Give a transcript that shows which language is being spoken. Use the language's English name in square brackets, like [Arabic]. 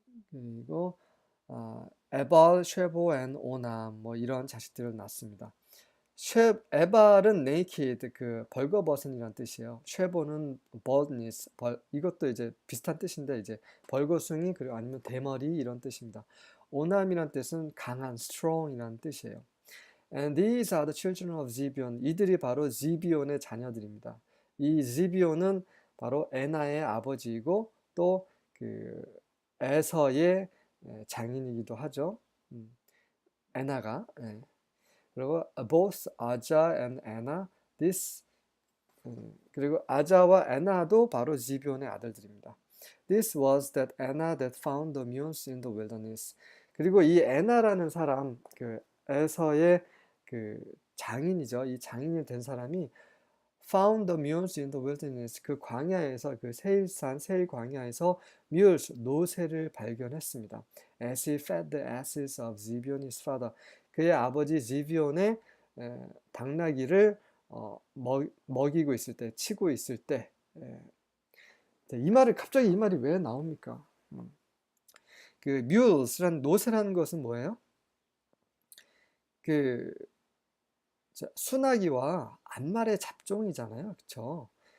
[Korean] 그리고 에발, 쉐보 앤 오남 뭐 이런 자식들을 낳습니다. 에발은 naked 그 벌거벗은이란 뜻이에요. 쉐보는 baldness 이것도 이제 비슷한 뜻인데 이제 벌거숭이 그리고 아니면 대머리 이런 뜻입니다. 오남이란 뜻은 강한 strong이란 뜻이에요. [English] And these are the children of Zibeon. [Korean] 이들이 바로 지비온의 자녀들입니다. 이 지비온은 바로 에나의 아버지이고 또 그 에서의 장인이기도 하죠. 에나가. 그리고 both 아자 and 에나, this 그리고 아자와 에나도 바로 지비온의 아들들입니다. [English] This was that Anna that found the mules in the wilderness. [Korean] 그리고 이 에나라는 사람, 그 에서의 그 장인이죠. 이 장인이 된 사람이 [English] found the mules in the wilderness. [Korean] 그 광야에서 그 세일산 세일 광야에서 mules 노새를 발견했습니다. [English] As he fed the asses of Zibeon his father. [Korean] 그의 아버지 지비온의 당나귀를 먹이고 있을 때, 치고 있을 때, 갑자기 이 말이 왜 나옵니까? 그 mules란 노새라는 것은 뭐예요? 그 순하기와 암말의 잡종이잖아요, 그렇죠?